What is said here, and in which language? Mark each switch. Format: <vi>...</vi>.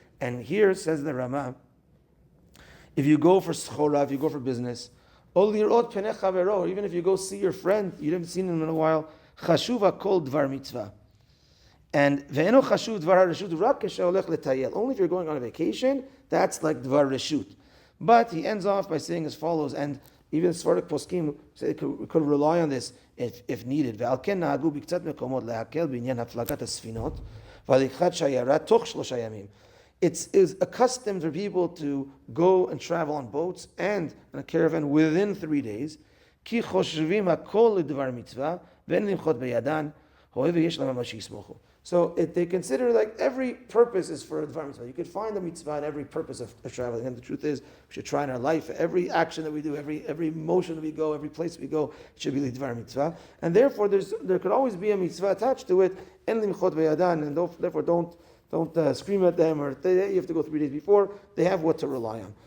<en>And here says the Ramah, if you go for schora, if you go for business, or even if you go see your friend, you haven't seen him in a while,</en> <he>chashuva kol Dvar Mitzvah.</he> <en>And</en> <he>ve'eno chashuv dvar hareshut rak kesheolech letayel.</he> <en>Only if you're going on a vacation, that's like dvar reshut. But he ends off by saying as follows, and even Sfardik poskim say we could rely on this if needed.</en> <he>ועל כן נהגו בקצת מקומות להקל בעניין הפלגת הספינות והליכת שיירה תוך 3 ימים.</he> <en>It is accustomed for people to go and travel on boats and in a caravan within 3 days.</en> <he>כי חושבים הכל לדבר מצווה ואין למחות בידן, הואיל ויש להם מה שיסמוכו.</he> <en>So they consider like every purpose is for a Dvar Mitzvah. You could find the mitzvah in every purpose of traveling. And the truth is, we should try in our life, every action that we do, every motion that we go, every place we go, it should be the Dvar Mitzvah. And therefore, there could always be a mitzvah attached to it,</en> <he>En limchot beyadan,</he> <en>and therefore don't scream at them, or you have to go 3 days before. They have what to rely on.</en>